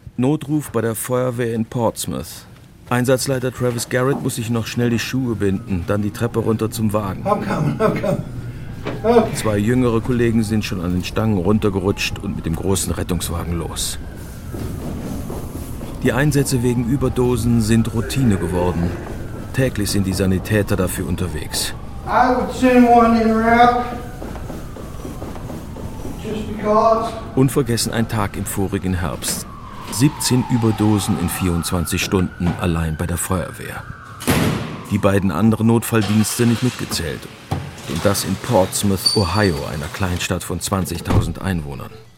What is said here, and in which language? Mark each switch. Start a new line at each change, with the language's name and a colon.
German: Notruf bei der Feuerwehr in Portsmouth. Einsatzleiter Travis Garrett muss sich noch schnell die Schuhe binden, dann die Treppe runter zum Wagen.
English: I'm coming. Okay.
German: Zwei jüngere Kollegen sind schon an den Stangen runtergerutscht und mit dem großen Rettungswagen los. Die Einsätze wegen Überdosen sind Routine geworden. Täglich sind die Sanitäter dafür unterwegs.
English: I would send one in route just because.
German: Unvergessen ein Tag im vorigen Herbst. 17 Überdosen in 24 Stunden allein bei der Feuerwehr. Die beiden anderen Notfalldienste nicht mitgezählt. Und das in Portsmouth, Ohio, einer Kleinstadt von 20.000 Einwohnern.